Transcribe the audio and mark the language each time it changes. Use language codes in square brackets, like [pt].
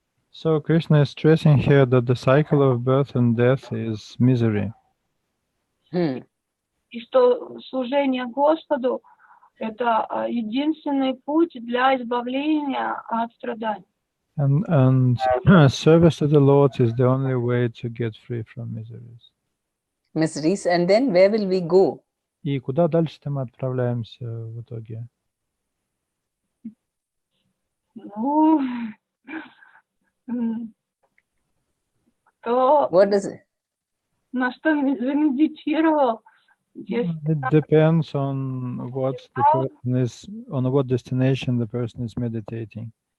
[en] So Krishna is stressing here that the cycle of birth and death is misery. [ru] И что служение Господу – это единственный путь для избавления от страданий. [en] And service to the Lord is the only way to get free from miseries. Miseries. And then where will we go? [ru] И куда дальше-то мы отправляемся в итоге? Ну, кто [en] What is it? [ru] на что замедитировал, если [en] It depends on what the person is, on what destination the person is meditating.